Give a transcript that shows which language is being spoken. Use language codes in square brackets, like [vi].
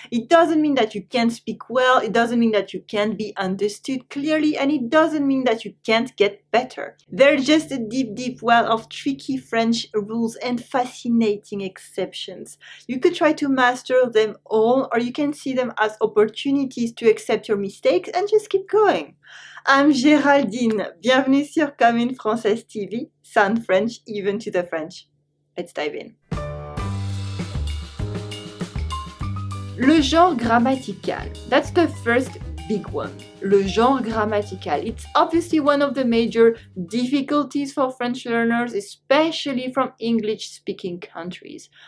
[en] It doesn't mean that you can't speak well, it doesn't mean that you can't be understood clearly, and it doesn't mean that you can't get better. There's just a deep, deep well of tricky French rules and fascinating exceptions. You could try to master them all, or you can see them as opportunities to accept your mistakes and just keep going. I'm Géraldine. [fr] Bienvenue sur Comme une Française TV. [en] Sound French even to the French. Let's dive in. [fr] Le genre grammatical. [en] That's the first big one. [fr] Le genre grammatical. [en] It's obviously one of the major difficulties for French learners, especially from English-speaking countries.